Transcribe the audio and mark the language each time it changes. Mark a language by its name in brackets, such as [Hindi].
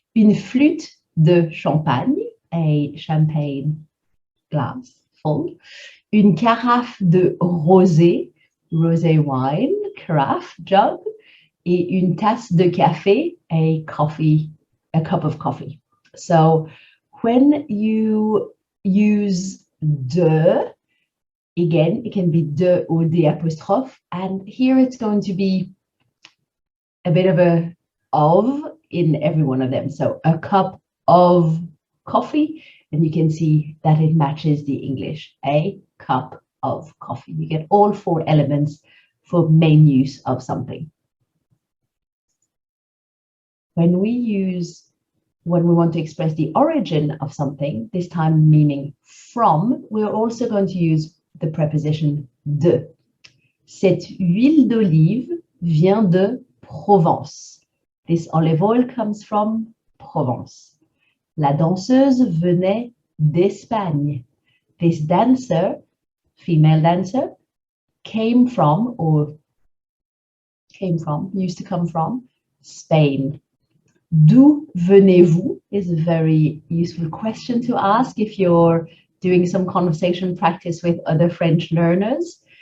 [French] Une flûte de champagne, [English] a champagne glass full. [French] Une carafe de rosé, [English] rosé wine, carafe, jug. [French] Et une tasse de café, [English] a cup of coffee. So when you use de, again, it can be de or the apostrophe, and here it's going to be a bit of a of in every one of them. So a cup of coffee, and you can see that it matches the English, a cup of coffee. You get all four elements for main use of something. When we want to express the origin of something, this time meaning from, we're also going to use the preposition de. [French] Cette huile d'olive vient de Provence. [English] This olive oil comes from Provence. [French] La danseuse venait d'Espagne. [English] This dancer, female dancer, used to come from Spain. [French] D'où venez-vous [English] is a very useful question to ask if you're doing some conversation practice with other French learners.